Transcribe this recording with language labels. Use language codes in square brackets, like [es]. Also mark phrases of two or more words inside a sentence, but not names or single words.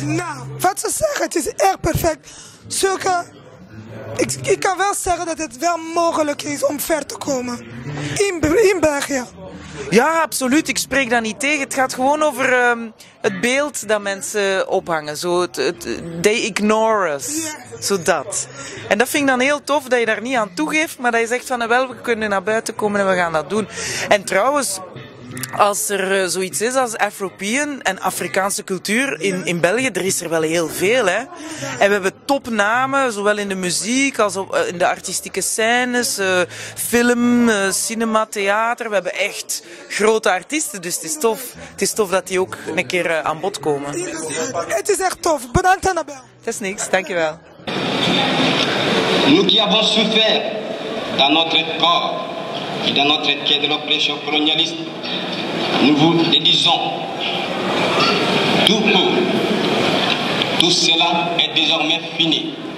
[nl] Nou, wat ze zeggen, het is erg perfect. Ik kan wel zeggen dat het wel mogelijk is om ver te komen. In België. Ja, absoluut. Ik spreek dat niet tegen. Het gaat gewoon over het beeld dat mensen ophangen. [en] Zo they ignore us. [nl] Zo dat. En dat vind ik dan heel tof, dat je daar niet aan toegeeft, maar dat je zegt van, wel, we kunnen naar buiten komen en we gaan dat doen. En trouwens, als er zoiets is als Afropean en Afrikaanse cultuur in België, er is er wel heel veel, hè. En we hebben topnamen, zowel in de muziek als in de artistieke scènes, film, cinema, theater. We hebben echt grote artiesten, dus het is tof dat die ook een keer aan bod komen. Het is echt tof. Bedankt, Annabel. Het is niks, dankjewel. [fr] Nous qui avons souffert dans notre corps et dans notre quai de l'oppression colonialiste, nous vous dédisons tout pour. Tout cela est désormais fini.